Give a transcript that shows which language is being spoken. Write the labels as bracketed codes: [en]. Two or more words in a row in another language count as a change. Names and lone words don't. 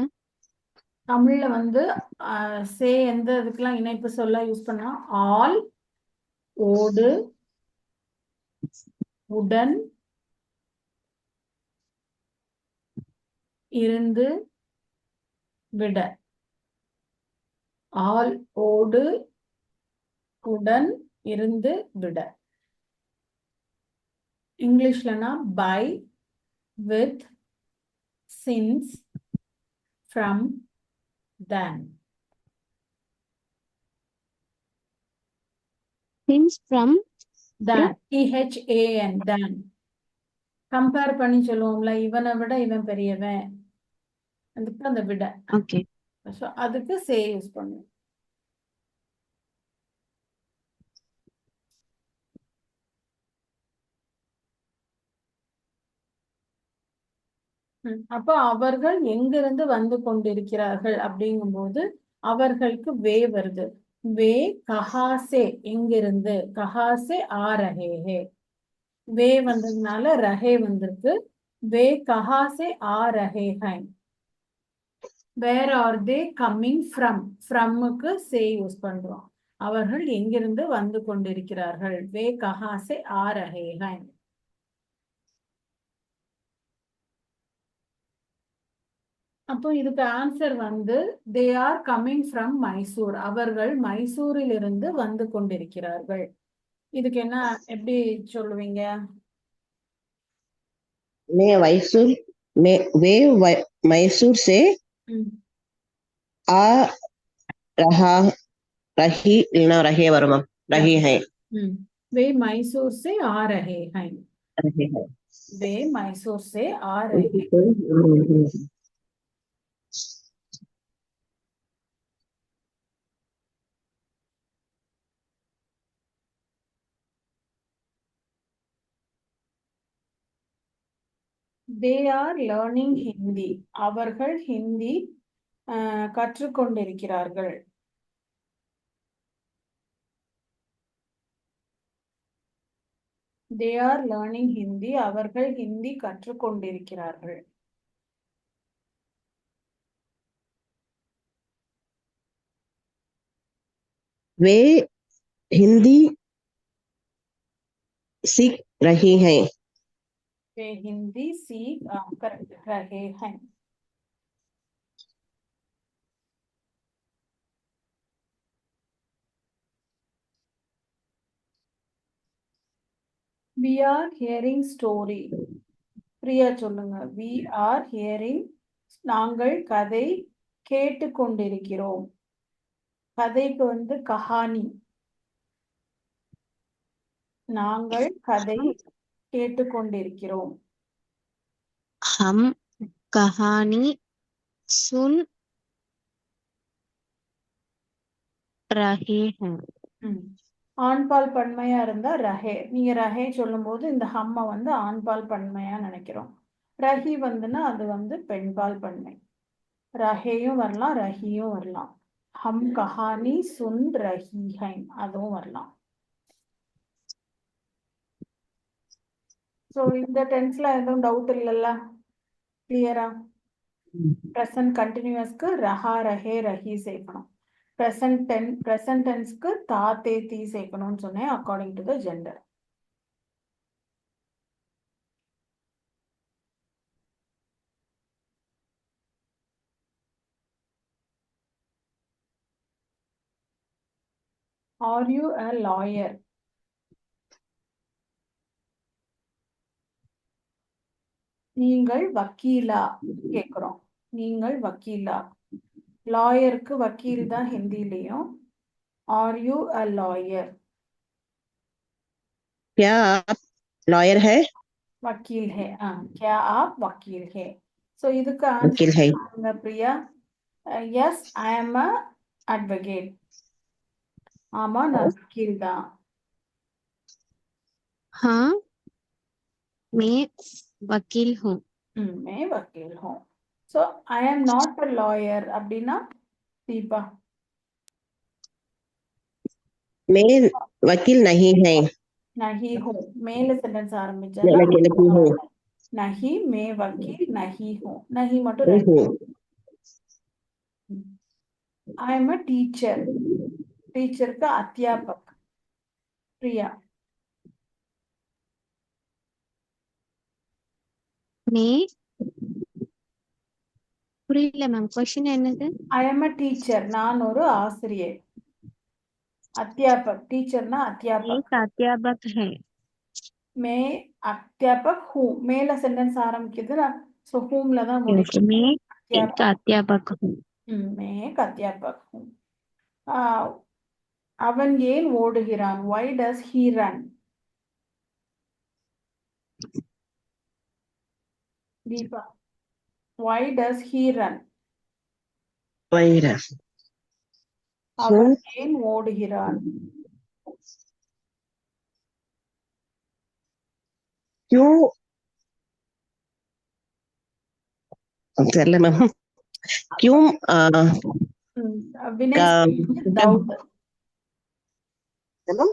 [ta] தமிழ்ல வந்து சே எந்த இதுக்கெல்லாம் இணைப்பு சொல்ல யூஸ் பண்ணா ஆல், ஓடு, உடன், இருந்து, விட. ஆல், ஓடு, உடன், இருந்து, விட. இங்கிலீஷ்லனா [en] by, with, since, from, then. Since, from, then THAN then. [ta] கம்பேர் பண்ணி சொல்லுவோம்ல, இவனை விட இவன் பெரியவன், அதுக்கு அந்த விட. okay. ஸோ அதுக்கு சே யூஸ் பண்ணுவோம். அப்போ அவர்கள் எங்கிருந்து வந்து கொண்டிருக்கிறார்கள் அப்படிங்கும்போது அவர்களுக்கு வே வருது. [hi] वे कहाँ से, எங்கிருந்து. कहाँ से आ रहे. [ta] வே வந்ததுனால ரஹே வந்திருக்கு. [hi] वे कहाँ से आ रहे हैं. [en] where are they coming from? [ta] ஃப்ரம்முக்கு சே யூஸ் பண்றோம். அவர்கள் எங்கிருந்து வந்து கொண்டிருக்கிறார்கள். [hi] वे कहाँ से आ रहे हैं. [ta] அப்போ இதுக்கு ஆன்சர் வந்து [en] they are coming from Mysore. [ta] அவர்கள் மைசூரில் இருந்து வந்து கொண்டிருக்கிறார்கள். இதுக்கு என்ன எப்படி சொல்லுவீங்க? [hi] मैं मैसूर में वे मैसूर से आ रहा रही ना रहे वर्मा रही है. वे मैसूर से आ रहे हैं. वे मैसूर से आ रहे हैं. [en] they are learning Hindi. [ta] அவர்கள் ஹிந்தி கற்றுக்கொண்டிருக்கிறார்கள். [en] they are learning Hindi. [ta] அவர்கள் ஹிந்தி கற்றுக்கொண்டிருக்கிறார்கள். [hi] वे हिंदी सीख रही हैं. वे हिंदी सीख रहे हैं. [en] we are hearing story. [ta] பிரியா சொல்லுங்க. [en] we are hearing. [ta] நாங்கள் கதை கேட்டுக்கொண்டிருக்கிறோம். கதைக்கு வந்து கஹானி. நாங்கள் கதை கேட்டுக்கொண்டிருக்கிறோம். [hi] हम कहानी सुन रहे हैं. [ta] ம். ஆண்பால் பன்மையா இருந்தா ரஹே. நீங்க ரஹே சொல்லும்போது இந்த ஹம்ம வந்து ஆண்பால் பன்மையா நினைக்கிறோம். ரஹி வந்துன்னா அது வந்து பெண்பால் பன்மை. ரஹேயும் வரலாம், ரஹியும் வரலாம். [hi] हम कहानी सुन रही हैं [ta] அதுவும் வரலாம். ஸோ இந்த டென்ஸ்ல எதுவும் டவுட் இல்லைல்ல? கிளியரா? [en] present continuous [hi] रहा रहे रही [ta] சேர்க்கணும். [en] present tense [hi] था थे थी [ta] சேர்க்கணும்னு சொன்னேன் [en] according to the gender. are you a lawyer? [ta] நீங்கள் வக்கீலா கேக்குறோம். நீங்கள் வக்கீலா. லாயருக்கு வக்கீல் தான் ஹிந்திலையும். [en] are you a lawyer? [hi] क्या आप लॉयर है? वकील है. क्या आप वकील है? [ta] ஸோ இதுக்கு [hi] वकील है. [en] answer Priya. yes I am a advocate. [ta] ஆமா நான் வக்கீல் தான். [hi] हाँ, मैं वकील हूँ. मैं वकील हूँ. [en] so I am not a lawyer அப்படின்னா தீபா [hi] मैं वकील नहीं है. नहीं हूँ. [ta] மேல சென்டென்ஸ் ஆரம்பிச்சா [hi] मैं वकील नहीं हूँ. नहीं मैं वकील नहीं हूँ. नहीं மட்டும் नहीं [ta] ரெண்டு. [hi] हूँ. [en] I am a teacher. [hi] टीचर का अध्यापक. प्रिया [ta] मैं புரியல மேம், கொஸ்டின் என்னது? [en] I am a teacher [ta] நான் ஒரு ஆசிரியர். [hi] अध्यापक टीचरனா अध्यापक. एक अध्यापक है. मैं अध्यापक हूँ. [ta] மேல சென்டென்ஸ் ஆரம்பிக்குதுன்னா ஸோ ஹூம்ல தான் முடியும். [hi] मैं एक अध्यापक. अध्यापक हूँ. मैं एक अध्यापक हूँ. [ta] அவன் ஏன் ஓடுகிறான்? [en] why does he run? தீபா why does he run? [hi] वही [ta] அவன் ஏன் ஓடுகிறான்? [hi] क्यों चल मैम क्यों [ta] வினை का- [hi] दौड़ चलो